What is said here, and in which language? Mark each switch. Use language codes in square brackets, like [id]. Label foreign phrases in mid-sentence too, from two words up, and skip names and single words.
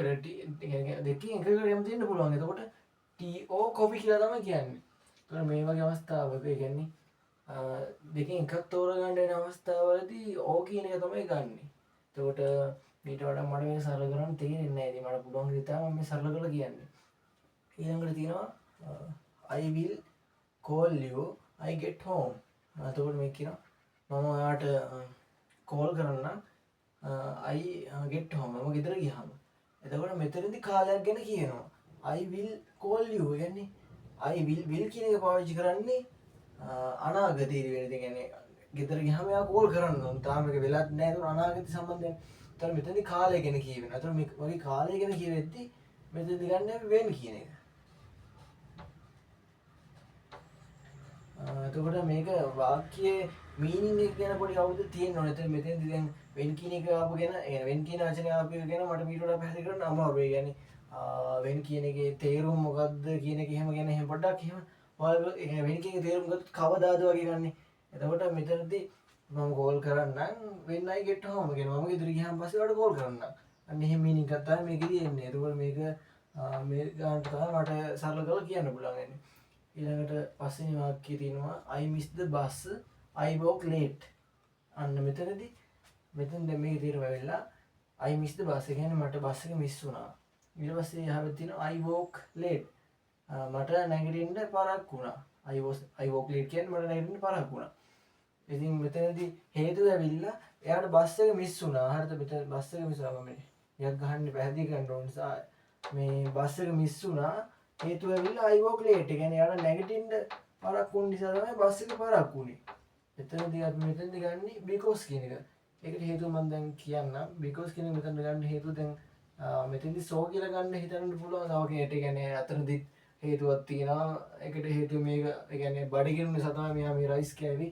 [si] දෙකකින් එකකට කැමති වෙන්න පුළුවන්. එතකොට [en] tea or coffee [si] කියලා තමයි කියන්නේ. ඒතකොට මේ වගේ අවස්ථාවක ඒ කියන්නේ දෙකෙන් එකක් තෝරගන්න වෙන අවස්ථාවවලදී ඕ කියන එක තමයි ගන්නෙ. එතකොට ඊට වඩා මට මේ සරල කරන්න තේරෙන්නේ නැහැ. ඉතින් මට පුළුවන් විදිහට තමයි මම මේ සරල කරලා කියන්නේ. ඊළඟට තියෙනවා [en] I will call you I get home. [si] එතකොට මේක කියනවා මම ඔයාට කෝල් කරන්නම් [en] I get home. [si] මම ගෙදර ගියාම. එතකොට මෙතනදී කාලයක් ගැන කියනවා. [en] I will call you [si] කියන්නේ [en] I will [si] කියන එක පාවිච්චි කරන්නේ අනාගතයේදී වෙන දේ. කියන්නේ ගෙදර ගියාම එයා කෝල් කරන්න ඕන. තාම ඒක වෙලත් නැහැ. ඒක අනාගත සම්බන්ධයෙන්. ඒතර මෙතනදී කාලය ගැන කියවෙනවා. ඒතර මේ වගේ කාලය ගැන කියවෙද්දී මෙතනදී ගන්න අපි when කියන එක. එතකොට මේක වාක්‍යයේ මීනින් එක ගැන පොඩි අවුලක් තියෙන්න ඕනේ. එතන මෙතෙන්දී දැන් when කියන එක ආපු ගැන when කියන වචනේ ආපු එක ගැන මට මීට වඩා පැහැදිලි කරන්න අමාරුයි. يعني when කියන එකේ තේරුම මොකක්ද කියන එක එහෙම ගැන එහෙම පොඩ්ඩක් එහෙම ඔයාලා when කියන එකේ තේරුම ගත්තොත් කවදාද වගේ ගන්නෙ. එතකොට මෙතනදී මම කෝල් කරන්නම් [en] when I get home [si] කියන මම ගෙදර ගියාන් පස්සේ ඔයාලට කෝල් කරන්නම්. අන්න එහෙම මීනින් එකක් තමයි මේකෙදී එන්නේ. එතකොට මේක මේ ගන්නට තමයි මට සරල කරලා කියන්න පුළුවන් වෙන්නේ. ඊළඟට පස්වෙනි වාක්‍යය තියෙනවා [en] I miss the bus I woke late. [si] අන්න මෙතනදී මෙතන දැන් මේකේ තේරුම වෙලා [en] I miss the bus. [si] ඒ කියන්නේ මට බස් එක මිස් වුණා. ඊට පස්සේ යහපත් තියෙනවා [en] I woke late. [si] මට නැගිටින්න පරක් වුණා. [en] I woke late [si] කියන්නේ මට නැගිටින්න පරක් වුණා. ඉතින් මෙතනදී හේතුව ඇවිල්ලා එයාට බස් එක මිස් වුණා. හරිද? මෙතන බස් එක මිස් වුණා. මම යක් ගහන්න පැහැදිලි කරන්න ඕන නිසා මේ බස් එක මිස් වුණා. හේතුව ඇවිල්ලා [en] I woke late. [si] ඒ කියන්නේ එයාට නැගිටින්න පරක් වුණ නිසා තමයි බස් එක පරක් වුණේ. එතනදී අපි මෙතනදී ගන්නේ because කියන එක. ඒකට හේතුව මම දැන් කියන්නම්. because කියන එක මෙතන ගන්න හේතුව දැන් මෙතනදී so කියලා ගන්න හිතන්න පුළුවන්. තව කෙනෙක්ට කියන්නේ අතනදී හේතුවක් තියෙනවා. ඒකට හේතුව මේක ඒ කියන්නේ බඩගිනු නිසා තමයි මෙයා මේ රයිස් කෑවි.